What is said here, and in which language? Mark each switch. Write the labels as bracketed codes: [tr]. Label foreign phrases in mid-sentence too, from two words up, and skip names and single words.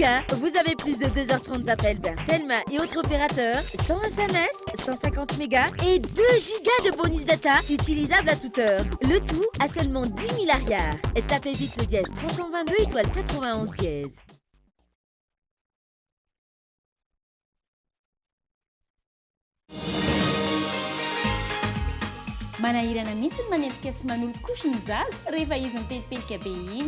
[fr] Vous avez plus de 2h30 d'appels vers Telma et autres opérateurs, 100 SMS, 150 mégas et 2 Go de bonus data utilisables à toute heure. Le tout à seulement 10 000 arrières. Tapez vite le dièse 322 étoile 91 dièse. [mg] Manahirana mihitsy ny manenjika sy manolo-kosy ny zaza rehefa izy mitepelika be iny.